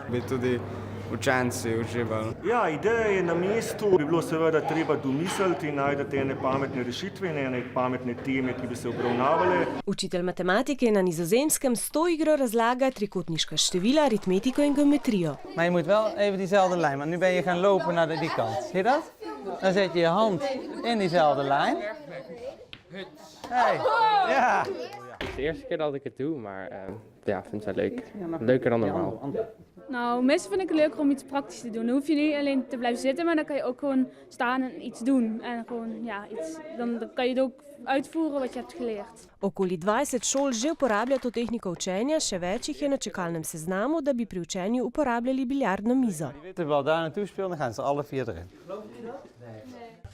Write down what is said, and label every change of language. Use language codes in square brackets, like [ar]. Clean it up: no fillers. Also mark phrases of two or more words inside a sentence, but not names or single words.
[sl] Bi tudi učenci uživali. Ja, ideja je na mestu, bi bilo seveda treba domisliti in najti ene pametne rešitve in ene pametne teme, ki bi se obravnavale. Učitelj matematike na Nizozemskem s to igro razlaga trikotniška števila, aritmetiko in geometrijo. [nl] Maar je moet wel even diezelfde lijn, want nu ben je gaan lopen naar die kant. Zie je dat? Dan zet je je hand in diezelfde lijn. Hey. Ja. Het is de eerste keer dat ik het doe, maar ja, ik vind het wel leuk. Leuker dan normaal. Nou, meestal vind ik het leuker om iets praktisch te doen. Dan hoef je niet alleen te blijven zitten, maar dan kan je ook gewoon staan en iets doen. En gewoon, ja, dan kan je het ook uitvoeren wat je hebt geleerd. [sl] Okoli 20 šol že uporablja to tehniko učenja, še več jih je na čakalnem seznamu, da bi pri učenju uporabljali biljardno mizo. [nl] Die witte bal daar naartoe speelt, dan gaan ze alle 4 erin.